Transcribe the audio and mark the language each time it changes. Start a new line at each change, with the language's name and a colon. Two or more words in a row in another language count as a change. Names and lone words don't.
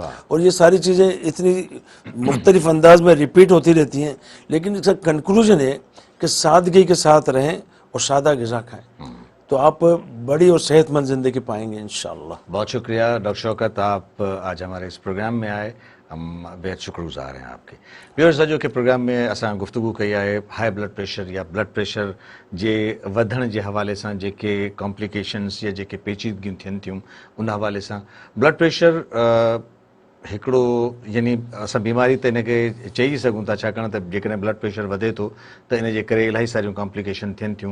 Urdu: اور یہ ساری چیزیں اتنی مختلف انداز میں ریپیٹ ہوتی رہتی ہیں, لیکن اس کا کنکلوژن ہے کہ سادگی کے ساتھ رہیں اور سادہ غذا کھائیں, تو آپ بڑی اور صحت مند زندگی پائیں گے انشاءاللہ. بہت شکریہ ڈاکٹر شوکت, آپ آج ہمارے اس پروگرام میں آئے, ہم بہت شکر گزار ہیں آپ کے.
Sindhi: ویورز, جو کہ پروگرام میں اساں گفتگو کئی ہے
English: high blood pressure
Sindhi: یا
English: blood pressure
Sindhi: जे वधण जे हवाले सां जेके कॉम्प्लिकेशन्स या जेके पेचीदगियूं थियनि थियूं उन हवाले सां
English: blood pressure
Sindhi: हिकिड़ो यानी असां बीमारी त इनखे चई सघूं था, छाकाणि त जेकॾहिं
English: blood pressure
Sindhi: वधे थो त इन जे करे इलाही सारियूं कॉम्प्लिकेशन थियनि थियूं.